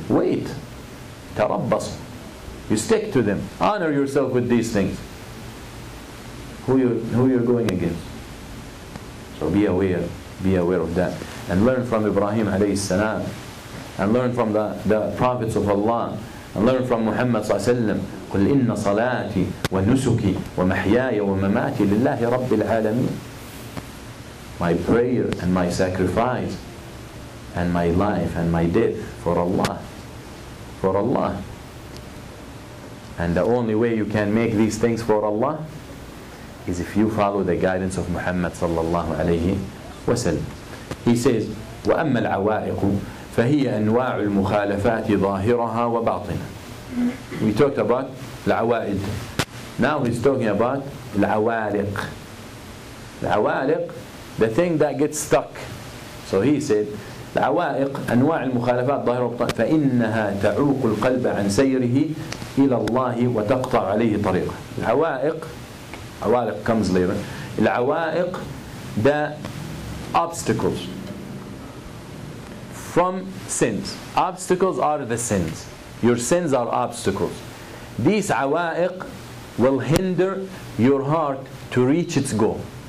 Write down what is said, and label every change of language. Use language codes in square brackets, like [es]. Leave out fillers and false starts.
[en] Wait. تربصوا. You stick to them. Honor yourself with these things. Who you're going against. So be aware of that, and learn from Ibrahim alayhi salam, and learn from the prophets of Allah, and learn from Muhammad sallallahu alaihi wasallam. [ar] قل إن صلاتي ونسكي ومحياي ومماتي لله رب العالمين. [en] My prayer and my sacrifice and my life and my death for Allah. And the only way you can make these things for Allah is if you follow the guidance of Muhammad sallallahu alayhi wasallam. He says, [ar] وَأَمَّا الْعَوَائِقُ فَهِيَ أَنْوَاعُ الْمُخَالَفَاتِ ظَاهِرَهَا وَبَاطِنَهَا. [en] We talked about [ar] العوائد, [en] Now he's talking about العوالق. العوالق, the thing that gets stuck. So he said [ar] العوائق أنواع المخالفات ظاهرة وباطنة فإنها تعوق القلب عن سيره إلى الله وتقطع عليه طريقه. [en] العوائق, عوائق comes later. العوائق, the obstacles from sins. Obstacles are the sins. Your sins are obstacles. These عوائق will hinder your heart to reach its goal.